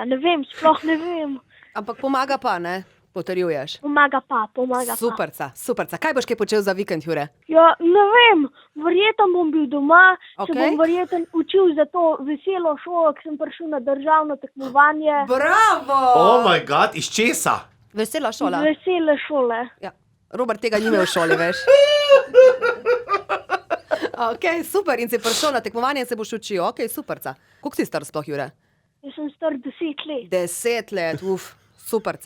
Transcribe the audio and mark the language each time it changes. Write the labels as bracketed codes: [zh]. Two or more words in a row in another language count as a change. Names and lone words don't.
[sl] Ne vem, sploh ne vem. Ampak pomaga pa, ne? Potrjuješ. Pomaga pa. Superca. Kaj boš kaj počel za vikend, Jure? Ja, ne vem, verjetno bom bil doma, se Okej. bom verjetno učil za to veselo šolo, ker sem prišel na državno tekmovanje. Bravo! [en] Oh my god, [sl] iz česa? Vesela šola. Vesele šole. Ja. Robert tega ni imel v šoli, veš. Ok, super. In si prišel na tekmovanje in se boš učil. Ok, superca. Koliko si star sploh, Jure? Jaz sem star 10 let. 10 let, superca.